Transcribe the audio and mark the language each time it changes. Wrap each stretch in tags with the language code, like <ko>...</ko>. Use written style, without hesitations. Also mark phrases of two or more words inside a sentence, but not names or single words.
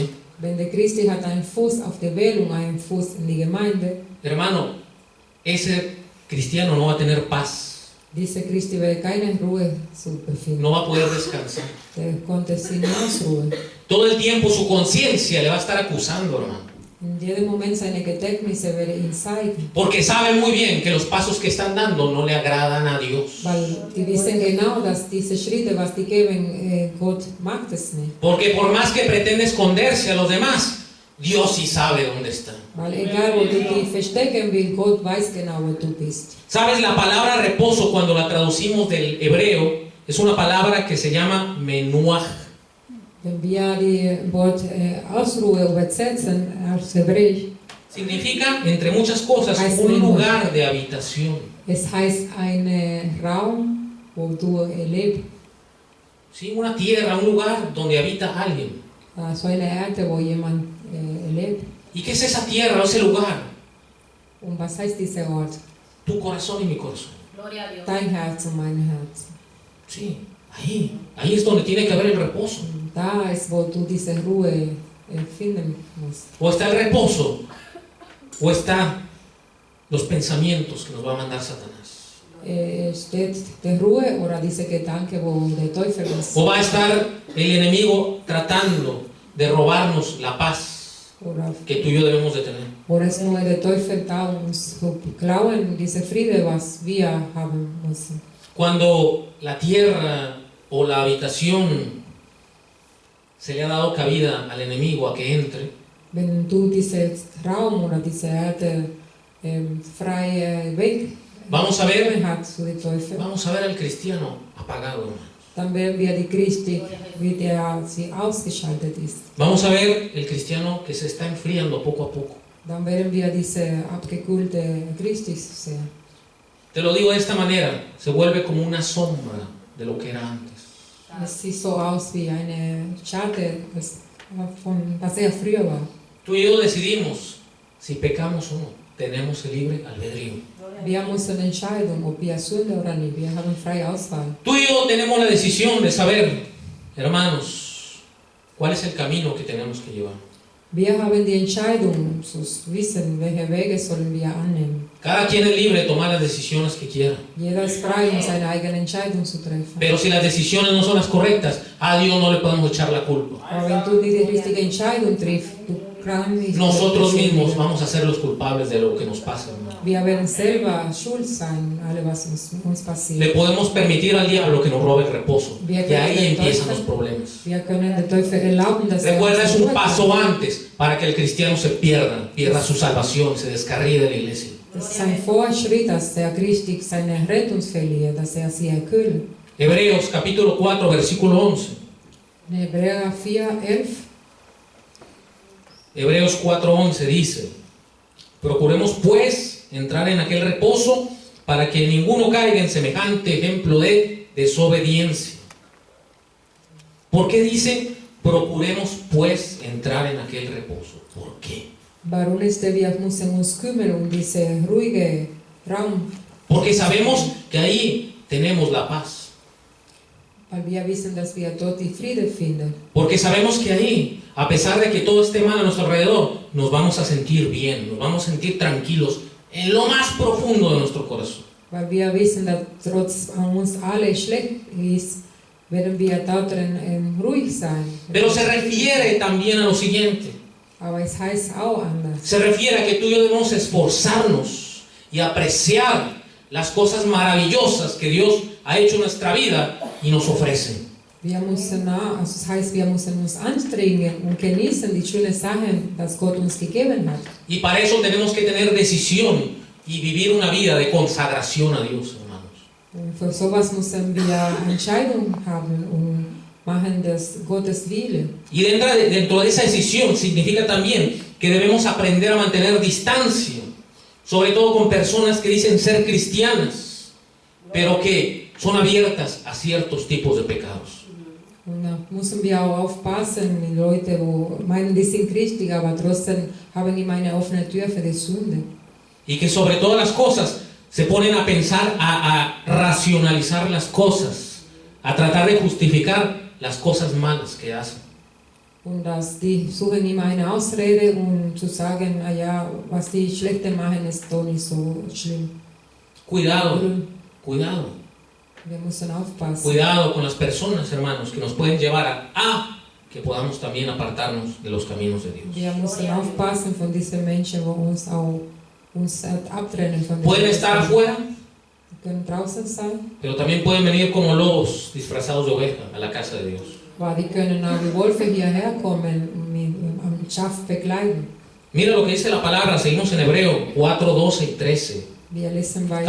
<de>Wenn der Christ hat einen Fuß auf der Welt und einen Fuß in die Gemeinde,</de> <es>hermano, ese cristiano no va a tener paz,</es> <de>dieser Christ wird keine Ruhe zu befinden.</de> <es>no va a poder descansar.</es> <de>Der konnte sin Ausruhe.</de> <es>Todo el tiempo su conciencia le va a estar acusando, hermano.</es> <de>In jedem Moment seine Gedächtnisse werden ihn zeigen.</de> <es>Porque sabe muy bien que los pasos que están dando no le agradan a Dios.</es> <de>Weil die wissen genau, dass diese Schritte, was die geben, Gott mag es nicht.</de> <es>Porque por más que pretende esconderse a los demás, Dios sí sabe dónde está.</es> <de>Weil egal, wo du dich verstecken willst, Gott weiß genau, wo du bist.</de> <es>Sabes, la palabra reposo, cuando la traducimos del hebreo, es una palabra que se llama menuaj.</es> <de>Wenn wir die Wort Ausruhe übersetzen aus Hebräisch,</de> <es>Significa, entre muchas cosas,</es> <de>Heißt</de> <es>un menuaj. lugar de habitación.</es> <de>es heißt ein Raum, wo du lebst.</de> <es>¿Sí? Una tierra, un lugar donde habita alguien.</es> <de>So eine Erde, wo jemand lebt.</de> <es>¿Y qué es esa tierra o ese lugar?</es> <de>Und was heißt dieser Ort?</de> <es>Tu corazón y mi corazón. Gloria a Dios.</es> <de>Dein Herz und mein Herz.</de> <es>Sí, ahí es donde tiene que haber el reposo.</es> <de>Und da ist, wo du diese Ruhe finden musst.</de> <es>O está el reposo, o está los pensamientos que nos va a mandar Satanás.</es> <de>Steht die Ruhe oder diese Gedanke, wo der Teufel uns</de> <es>O va a estar el enemigo tratando de robarnos la paz</es> <de>oder</de> <es>que tú y yo debemos de tener.</es> <de>oder ist nur der Teufel da, uns zu klauen, diese Friede, was wir haben müssen.</de> <es>Cuando la tierra o la habitación se le ha dado cabida al enemigo a que entre,</es> <de>Wenn du diesen Raum oder diese Erde freie Weg</de> <es>vamos a ver</es> <de>hast zu den Teufel,</de> <es>al cristiano apagado, hermano.</es> <de>dann werden wir die Christi, wie der sie ausgeschaltet ist.</de> <es>Vamos a ver el cristiano que se está enfriando poco a poco.</es> <de>Dann werden wir diese abgekühlte Christi sehen.</de> <es>Te lo digo de esta manera, se vuelve como una sombra de lo que era antes.</es> <de>Es sieht so aus wie eine Schatten, von was er früher war.</de> <es>Tú y yo decidimos si pecamos o no. Tenemos el libre albedrío.</es> <de>Wir müssen entscheiden, ob wir Sünde oder nicht. Wir haben freie Auswahl.</de> <es>Tú y yo tenemos la decisión de saber, hermanos, cuál es el camino que tenemos que llevar.</es> <de>Wir haben die Entscheidung zu wissen, welche Wege sollen wir annehmen.</de> <es>Cada quien es libre de tomar las decisiones que quiera.</es> <de>Jeder ist frei, um seine eigene Entscheidung zu treffen.</de> <es>Pero si las decisiones no son las correctas, a Dios no le podemos echar la culpa.</es> <de>Aber wenn du die richtige Entscheidung triffst, du kannst nicht.</de> <es>Nosotros mismos vamos a ser los culpables de lo que nos pasa, hermano.</es> <de>Wir werden selber schuld sein, alle was uns passiert.</de> <es>Le podemos permitir al diablo que nos robe el reposo. Y ahí empiezan los problemas.</es> <de>Wir können den Teufel erlauben, dass</de> <es>Recuerda, es un</es> <de>Ruhe</de> <es>paso</es> <de>kommt.</de> <es>antes para que el cristiano se pierda su salvación, se descarríe de la iglesia.</es> <de>Das ist ein Vorschritt, dass der Christ seine Rettung verliert, dass sie erkühlt.</de> <es>Hebreos capítulo 4, versículo 11.</es> <de>In Hebräer 4:11.</de> <es>Hebreos 4:11 dice: procuremos pues entrar en aquel reposo para que ninguno caiga en semejante ejemplo de desobediencia. ¿Por qué dice procuremos pues entrar en aquel reposo? ¿Por qué?</es> <de>Warum ist wir müssen uns kümmern um diese ruhige Raum,</de> <es>Porque sabemos que ahí tenemos la paz.</es> <de>weil wir wissen, dass wir dort die Friede finden.</de> <es>Porque sabemos que ahí, a pesar de que todo esté mal a nuestro alrededor, nos vamos a sentir bien, nos vamos a sentir tranquilos en lo más profundo de nuestro corazón.</es> <de>Weil wir wissen, dass trotz an uns alles schlecht ist, werden wir dort ruhig sein.</de> <es>Pero se refiere también a lo siguiente.</es> <de>Aber es heißt auch anders.</de> <es>Se refiere a que tú y yo debemos esforzarnos y apreciar las cosas maravillosas que Dios ha hecho en nuestra vida y nos ofrece.</es> <de>Wir müssen, also das heißt, wir müssen uns anstrengen und genießen die schönen Sachen, die Gott uns gegeben hat.</de> <es>Y para eso tenemos que tener decisión y vivir una vida de consagración a Dios, hermanos.</es> <de>Und für sowas müssen wir Entscheidungen haben und machen das Gottes Wille.</de> <es>Y dentro de esa decisión significa también que debemos aprender a mantener distancia, sobre todo con personas que dicen ser cristianas, pero que son abiertas a ciertos tipos de pecados.</es> <de>Und da müssen wir auch aufpassen mit Leuten, die meinen, die sind christlich, aber trotzdem haben die eine offene Tür für die Sünde.</de> <es>Y que sobre todas las cosas se ponen a pensar, a racionalizar las cosas, a tratar de justificar las cosas malas que hacen.</es> <de>Und dass die suchen immer eine Ausrede, um zu sagen, ah ja, was die Schlechte machen, ist doch nicht so schlimm.</de> <es>Cuidado, cuidado,</es> <de>Wir müssen aufpassen.</de> <es>cuidado con las personas, hermanos, que nos pueden llevar a que podamos también apartarnos de los caminos de Dios.</es> <de>Wir müssen aufpassen von diesen Menschen, die uns abtrennen von</de> <es>Pueden estar afuera,</es> <de>Die können draußen sein,</de> <es>pero también pueden venir como lobos disfrazados de oveja a la casa de Dios.</es> <de>aber die können auch wie Wölfe hierher kommen und am Schaf begleiten.</de> <es>Mira lo que dice la palabra, seguimos en Hebreo 4, 12 y 13.</es> <de>Wir lesen weiter.</de>